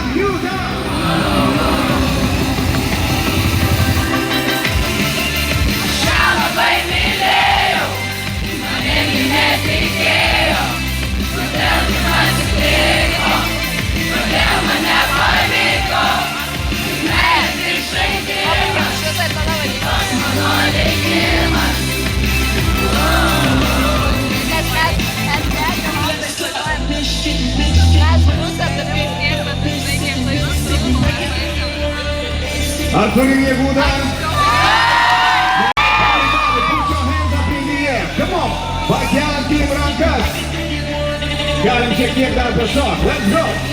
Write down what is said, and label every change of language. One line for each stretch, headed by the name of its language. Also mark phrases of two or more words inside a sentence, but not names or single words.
Lithuanian: Aš ją labai mylėjau, maningi netikėjo, kodėl taip atsitiko, kodėl man nepavyko, juk meilė tik žaidimas, tik toks mano likimas. Ar turim jėgų dar?
English: Put your hands up in the air. Come on.
Lithuanian: Pakelkim rankas. Galim šiek tiek dar pašok.
English: Let's go.